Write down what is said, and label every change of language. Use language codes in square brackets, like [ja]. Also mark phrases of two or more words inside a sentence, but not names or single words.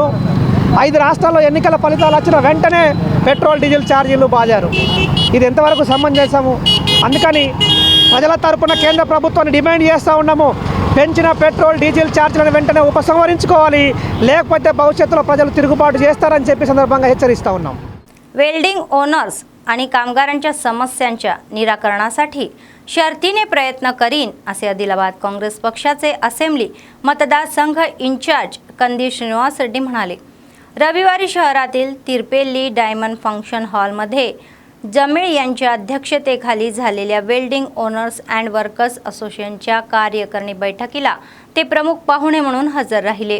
[te] 5 రాష్ట్రాల్లో ఎన్నికల ఫలితాలు వచ్చిన వెంటనే పెట్రోల్ డీజిల్ ఛార్జీలు బాజారు. ఇది ఎంతవరకు సమంజసము? అందుకని ప్రజల తరపున కేంద్ర ప్రభుత్వాన్ని డిమాండ్ చేస్తూ ఉన్నాము, పెంచిన పెట్రోల్ డీజిల్ ఛార్జీలను వెంటనే ఉపసంహరించుకోవాలి, లేకపోతే भविष्यातला ప్రజలు తిరుగుబాటు చేస్తారని చెప్పి సందర్భంగా హెచ్చరిస్తూ ఉన్నాం. [en] welding owners [mr] आणि कामगारांच्या समस्यांच्या निराकरणासाठी शर्तीने प्रयत्न करीन असे आदिलाबाद काँग्रेस पक्षाचे असेंब्ली मतदारसंघ इंचार्ज कंदी श्रीनिवास रेड्डी म्हणाले. रविवारी शहरातील तिरपेल्ली डायमंड फंक्शन हॉलमध्ये जमीळ यांच्या अध्यक्षतेखाली झालेल्या वेल्डिंग ओनर्स अँड वर्कर्स असोसिएशनच्या कार्यकारिणी बैठकीला ते प्रमुख पाहुणे म्हणून हजर राहिले.